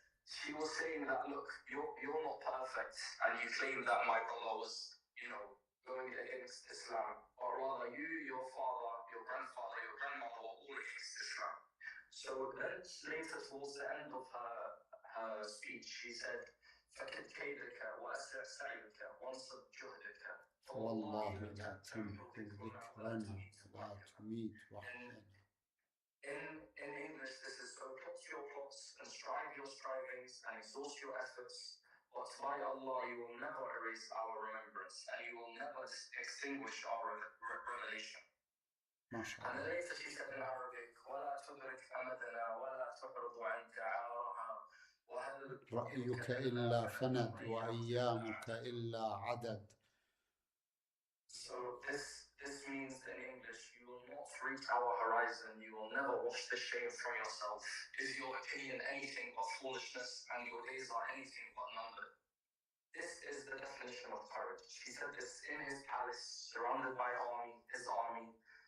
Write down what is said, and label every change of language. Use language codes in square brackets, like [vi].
[en] She was saying that, look, you're not perfect, and you claim that my brother was, going against Islam, but rather you, your father, your grandfather, your grandmother were all against Islam. So then later towards the end of her speech, she said, [ar] فكد كيدك وأسرع سعيك وانصب جهدك فوالله لا تمحو ذكرنا ولا تميت وحينا. [en] In English, this is, so plot your plots and strive your strivings and exhaust your efforts, but by Allah, you will never erase our remembrance and you will never extinguish our revelation. And then later she said in Arabic, [ar] ولا تدرك أمدنا ولا تعرض عنك عارها وهل رأيك إلا فند وأيامك إلا عدد. [en] So this means in English, you will not reach our horizon, you will never wash the shame from yourself. Is your opinion anything but foolishness, and your days are anything but numbered? This is the definition of courage. She said this in his palace, surrounded by his army.